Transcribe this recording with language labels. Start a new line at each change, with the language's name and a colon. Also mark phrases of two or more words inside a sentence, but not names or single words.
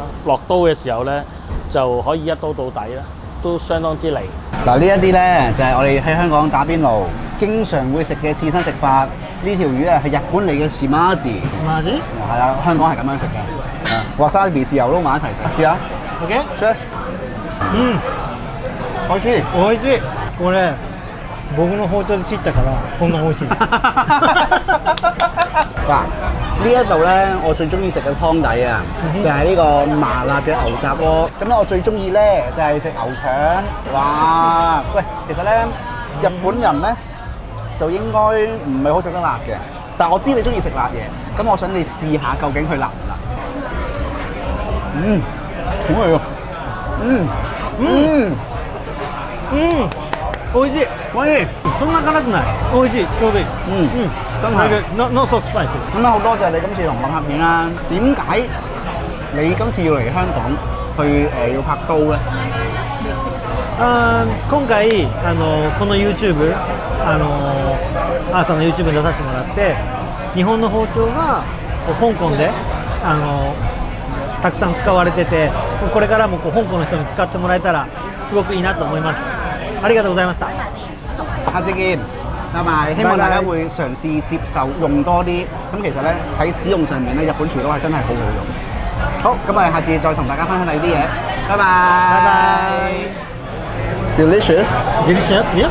Cantonese: 落刀嘅時候咧，就可以一刀到底啦，都相當之利。嗱，呢一啲咧就係我哋喺香港打邊爐經常會食嘅刺身食法。呢條魚啊係日本嚟嘅士馬字，
Japanese: マジ？
Cantonese: 係啊，香港係咁樣食嘅。哇沙比豉油撈埋一齊食，試下。 OK？出嚟。美味しい。
Japanese: 美味しい。これ僕の包丁で切ったからこんな美味しい。
Cantonese: 嗱，呢一度咧，我最中意食嘅湯底啊，就係呢個麻辣嘅牛雜鍋。咁咧，我最中意咧就係食牛腸。哇！喂，其實咧，日本人咧就應該唔係好食得辣嘅，但係我知你中意食辣嘢，咁我想你試下究竟佢辣唔辣。好味喎。
Japanese: 美味しい。美味しい。そんな辛くない。美味しい。ちょうどいい。
Cantonese: 真係。
English: No so spicy。
Cantonese: 咁啊，好多謝你今次同我拍片啦。點解你今次要嚟香港去要拍刀咧？
Japanese: 今回この YouTube アーサーの YouTube に出させてもらって日本の包丁が香港でたくさん使われててこれからも香港の人に使ってもらえたらすごくいいなと思います。ありがとうございました。
Cantonese: 下次見，拜拜。希望大家會嘗試接受用多啲。咁其實咧喺使用上面咧，日本廚刀係真係好好用。好，咁我哋下次再同大家分享第二啲嘢。拜拜。拜拜。Delicious。
English: Delicious，yeah。